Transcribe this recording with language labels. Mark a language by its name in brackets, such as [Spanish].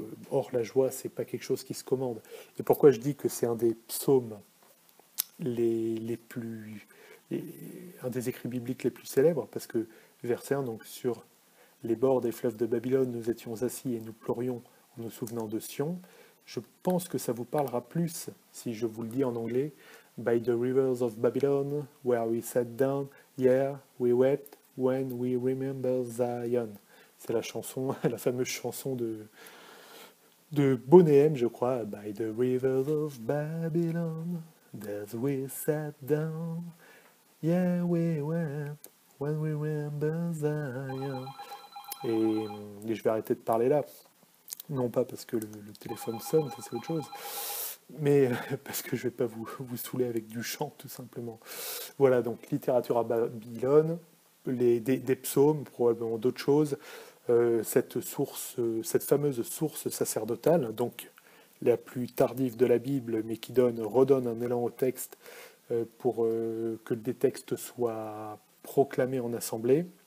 [French] Or, la joie, c'est pas quelque chose qui se commande. Et pourquoi je dis que c'est un des psaumes un des écrits bibliques les plus célèbres, parce que verset 1, donc sur les bords des fleuves de Babylone, nous étions assis et nous pleurions en nous souvenant de Sion. Je pense que ça vous parlera plus si je vous le dis en anglais. [English] By the rivers of Babylon, where we sat down, yeah, we wept when we remember Zion. [French] C'est la chanson, la fameuse chanson de Bonnet, je crois. [English] By the rivers of Babylon, there we sat down, yeah, we wept when we remember Zion. [French] Et je vais arrêter de parler là. Non pas parce que le téléphone sonne, ça c'est autre chose, mais parce que je ne vais pas vous saouler avec du chant, tout simplement. Voilà, donc littérature à Babylone, des psaumes, probablement d'autres choses, cette fameuse source sacerdotale, donc la plus tardive de la Bible, mais qui redonne un élan au texte pour que des textes soient proclamés en assemblée.